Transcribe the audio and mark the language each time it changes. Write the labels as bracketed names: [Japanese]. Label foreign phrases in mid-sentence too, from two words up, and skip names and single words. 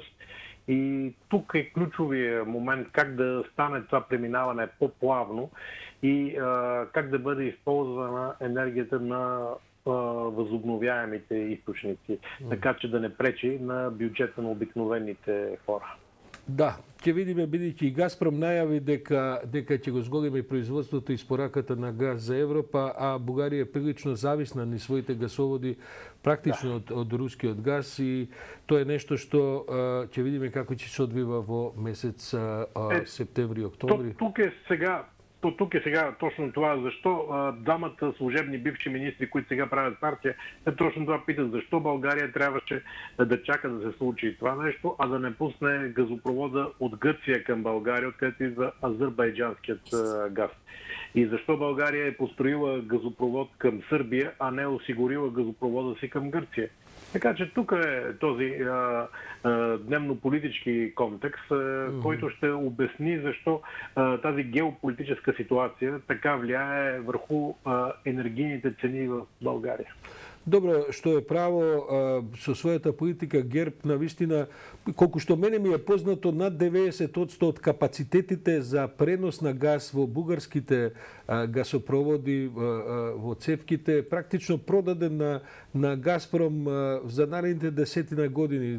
[Bulgarian] И тук е ключовия момент как да стане това преминаване по-плавно и как да бъде използвана енергията на възобновяемите източници, така че да не пречи на бюджета на обикновените хора. [Macedonian] Да, ќе видиме бидејќи и Газпром најави дека ќе го зголеми производството и спораката на газ за Европа, а Бугарија е прилично зависна низ своите гасоводи практично од рускиот газ и тоа е нешто што ќе видиме како ќе се одвива во месец септември, октомври. [Bulgarian] Тук е сега точно това, защо двамата служебни бивши министри, които сега правят партия, те точно това питат, защо България трябваше да чака да се случи това нещо, а да не пусне газопровода от Гърция към България, откъдето идва азербайджанският газ. И защо България е построила газопровод към Сърбия, а не осигурила газопровода си към Гърция. Така че тук е този дневно-политически контекст, който ще обясни защо тази геополитическа ситуация така влияе върху енергийните цени в България. [Macedonian] Добро, што е право, со својата политика ГЕРБ навистина, колку што мене ми е познато, над 90% од капацитетите за пренос на газ во бугарските гасопроводи, во цевките, практично продаден на Газпром за наредните 10 години.